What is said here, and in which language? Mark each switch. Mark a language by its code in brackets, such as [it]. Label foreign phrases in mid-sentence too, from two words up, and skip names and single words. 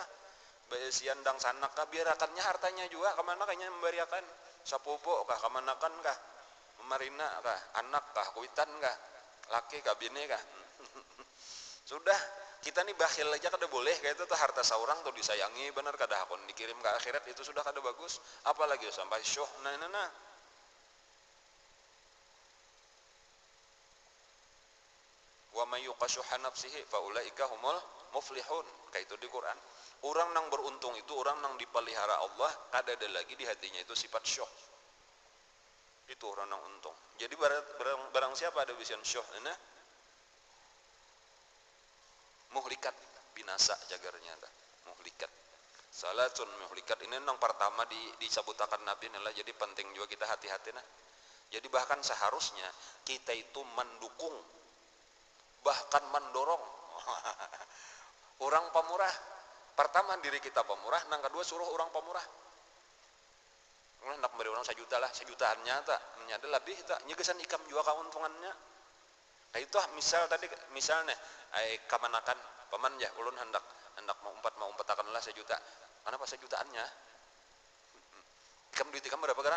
[bjn] Besian dang sanak kah biarakannya hartanya juga kemana kayaknya memberiakan sapupu kah, kemana kan kah, memarina kah, anak kah, kuitan kah, laki kah, bini kah. Sudah kita nih bakhil aja kada boleh kayak itu tuh, harta seorang tuh disayangi bener kada akon dikirim ke akhirat, itu sudah kada bagus, apalagi sampai syuh. [ar] Nah wa may yuqashuha nafsihi fa ulaika humul muflihun, [bjn] kayak itu di Quran. Orang nang beruntung itu orang nang dipelihara Allah, kada ada lagi di hatinya itu sifat syuh. Itu orang nang untung. Jadi barang siapa ada vision syuh nah, muhlikat, binasa jagarnya dah. Muhlikat, [ar] salatun muhlikat, [bjn] ini yang pertama disebutakan Nabi adalah, jadi penting juga kita hati-hati nah. [id] Jadi bahkan seharusnya kita itu mendukung, bahkan mendorong orang pemurah. Pertama diri kita pemurah, yang kedua suruh orang pemurah. [bjn] Hendak beri orang 1 juta lah, 1 jutaannya tak ada lebih tak nyegesan ikam juga keuntungannya. Nah itu misalnya kamanakan paman ya ulun hendak mau umpatakan lah 1 juta. Kenapa 1 jutaannya? Ikam duit ikam berapa sekarang?